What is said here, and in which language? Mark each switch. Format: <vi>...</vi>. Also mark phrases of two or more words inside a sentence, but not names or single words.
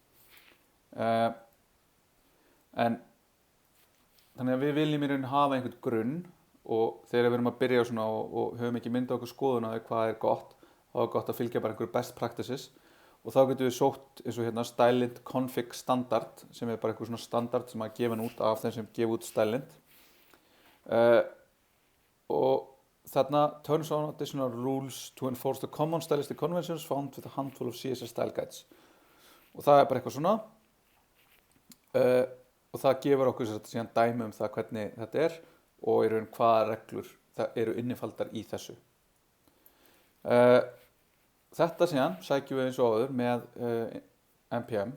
<is>Þannig að við viljum hafa einhvern grunn og þegar við erum að byrja svona og höfum ekki myndað okkur skoðun á hvað gott, þá gott að fylgja bara einhverju</is> <en>best practices</en> <is>og þá getum við sótt eins og stylelint config standard sem bara einhver svona standard sem að gefa út af þeim sem gefa út stylelint og þarna</is> <en>turns on additional rules to enforce the common stylistic conventions found with a handful of CSS style guides</en> <is>og það bara eitthvað svona og það gefur okkur síðan dæmi það hvernig þetta og hvaða reglur það innifaldar í þessu. Þetta síðan sækjum við eins og áður með npm.</is>